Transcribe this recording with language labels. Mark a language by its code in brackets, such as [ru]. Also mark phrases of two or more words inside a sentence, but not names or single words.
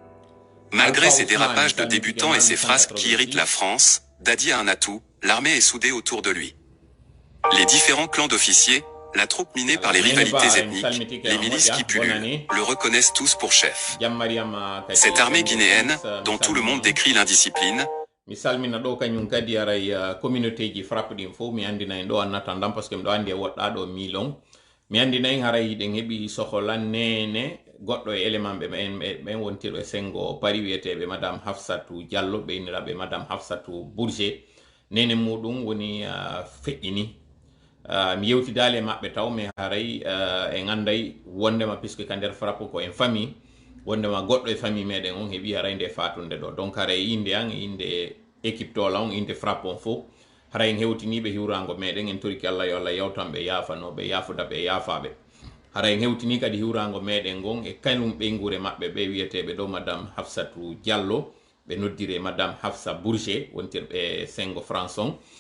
[fr] Malgré ses dérapages de débutants et ses frasques qui irritent la France, Dadi a un atout, l'armée est soudée autour de lui. Les différents clans d'officiers, la troupe minée par les rivalités ethniques, les milices qui pullulent, le reconnaissent tous pour chef. Cette armée guinéenne, dont tout le monde décrit l'indiscipline, [ff] mi salmina ɗo kañum kadi aray communauté ji frappe ɗin fof mi andina en ɗo annata ndam [fr] parce que [ff] miɗo andi e woɗɗa ɗo milon mi andina en haray ɗen heeɓi soholan nene goɗɗo e élément ɓe ɓen wontirɓe sengo pari wiyeteɓe madame Hafsatou Diallo ɓe inniraɓe madame Hafsatou Bourget nene muɗum woni feƴƴini mi yewtidali e maɓɓe taw mi haray en anday wondema puisque ka nder frappe ko en famille wondema goɗɗo e famille meɗen on heeɓi haray nde fatunde ɗo donc haray inde an inde équipe tola on inde frappe on fof haray en hewtiniɓe hiwrango meɗen en toriki Allah yo Allah yawtanɓe yafanoɓe yafudaɓe e yafaɓe haray en hewtini kadi hiwrango meɗen gon e kanum ɓeygure maɓɓe ɓe wiyeteɓe ɗo madame Hafsatou Diallo ɓe noddire madame Hafsa Bourget wontirɓe sengo France on